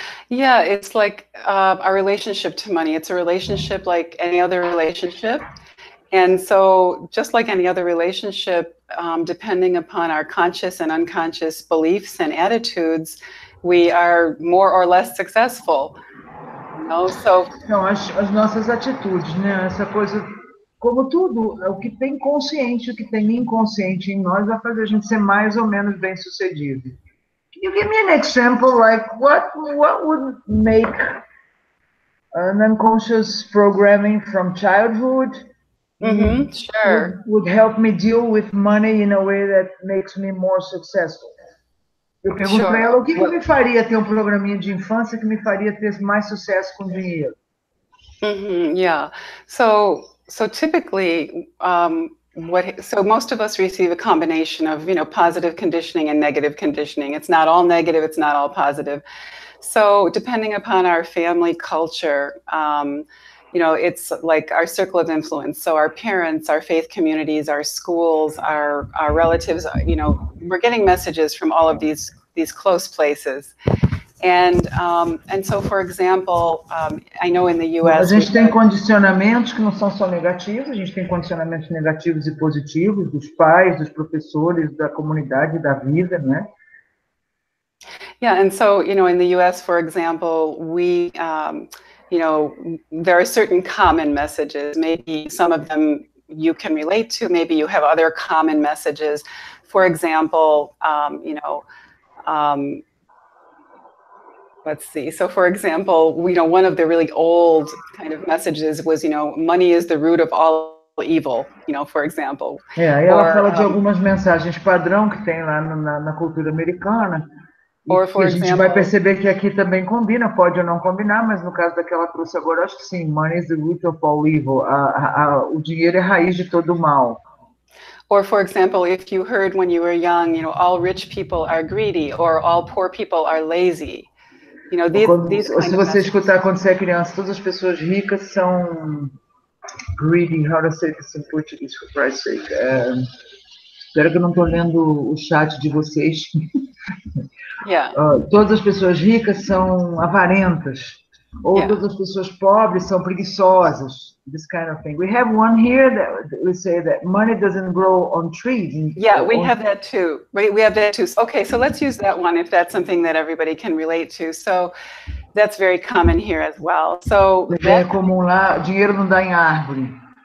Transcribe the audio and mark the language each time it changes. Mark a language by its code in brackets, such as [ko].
[en] Yeah, it's like our relationship to money. It's a relationship like any other relationship. And so just like any other relationship, depending upon our conscious and unconscious beliefs and attitudes, we are more or less successful. So, [pt] as nossas atitudes, né? Essa coisa como tudo, o que tem consciente, o que tem inconsciente em nós vai fazer a gente ser mais ou menos bem-sucedido. [en] Can you give me an example, like what would make an unconscious programming from childhood Sure. would help me deal with money in a way that makes me more successful? [pt] Eu pergunto para ela o que me faria ter programinha de infância que me faria ter mais sucesso com dinheiro. [en] Yeah. So typically, so most of us receive a combination of, positive conditioning and negative conditioning. It's not all negative, it's not all positive. So depending upon our family culture, it's like our circle of influence. So our parents, our faith communities, our schools, our relatives, we're getting messages from all of these close places. And so, for example, I know in the U.S. [pt] A gente tem condicionamentos que não são só negativos, a gente tem condicionamentos negativos e positivos dos pais, dos professores, da comunidade, da vida, né? [en] Yeah, and so, in the U.S., for example, we, there are certain common messages. Maybe some of them you can relate to. Maybe you have other common messages. For example, let's see. So, for example, one of the really old kind of messages was, money is the root of all evil, for example. [pt] Aí ela fala de algumas mensagens padrão que tem lá na cultura americana. [en] Or, for [pt] a gente [en] example, [pt] vai perceber que aqui também combina, pode ou não combinar, mas no caso daquela trouxe agora, acho que sim, [en] money is the root of all evil. [pt] O dinheiro é a raiz de todo mal. [en] Or, for example, if you heard when you were young, all rich people are greedy, or all poor people are lazy. [pt] Se você escutar quando você é criança, todas as pessoas ricas são [en] greedy. How to say this in Portuguese, for Christ's sake? [pt] Espero que eu não estou lendo o chat de vocês. [en] Yeah. [pt] Todas as pessoas ricas são avarentas. Ou todas as pessoas pobres são preguiçosas. [en] This kind of thing. We have one here that we say that money doesn't grow on trees. Yeah, we have that too. We have that too. Okay, so let's use that one if that's something that everybody can relate to. So that's very common here as well. So [pt] é comum lá, dinheiro não dá em árvore.